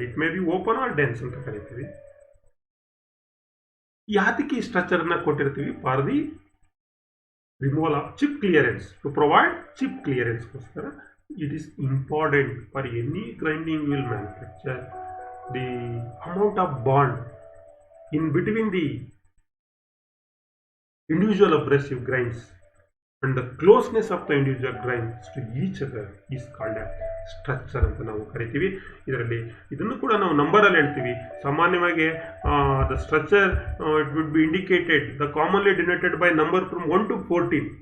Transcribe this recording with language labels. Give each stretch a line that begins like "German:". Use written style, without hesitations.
English: it may be open or dense
Kannada: ಅಂತ ಕರಿತೀವಿ. ಯಾತಕ್ಕೆ ಈ ಸ್ಟ್ರಕ್ಚರ್ ಅನ್ನ ಕೊಟ್ಟಿರ್ತೀವಿ?
English: For the removal of chip clearance, to provide chip ಕ್ಲಿಯರೆನ್ಸ್ಗೋಸ್ಕರ. It is important for any grinding wheel manufacture. The amount of bond in between the individual abrasive grains and the closeness of the individual grains to each other is called a structure
Kannada: ಅಂತ ನಾವು ಕರಿತೀವಿ. ಇದರಲ್ಲಿ ಇದನ್ನು ಕೂಡ ನಾವು ನಂಬರಲ್ಲಿ ಹೇಳ್ತೀವಿ.
English: ಸಾಮಾನ್ಯವಾಗಿ the structure it would be indicated, the commonly denoted by number from 1 to 14.